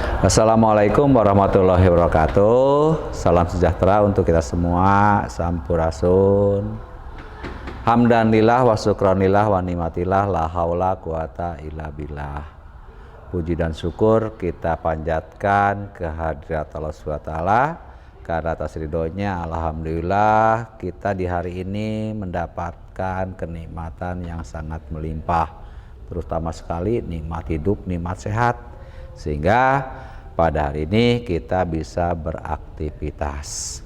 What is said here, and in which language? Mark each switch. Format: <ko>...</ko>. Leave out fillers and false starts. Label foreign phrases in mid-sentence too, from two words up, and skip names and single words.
<ar>السلام عليكم ورحمة الله وبركاته.</ar> <id>Salam sejahtera untuk kita semua. Sampurasun.</id> <ar>حمدا لله وشكرا لله ونعمة الله لا حول قوة إلا بالله.</ar> <id>Puji dan syukur kita panjatkan kehadirat Allah SWT karena atas ridhonya alhamdulillah kita di hari ini mendapatkan kenikmatan yang sangat melimpah, terutama sekali nikmat hidup, nikmat sehat, sehingga pada hari ini kita bisa beraktivitas.</id>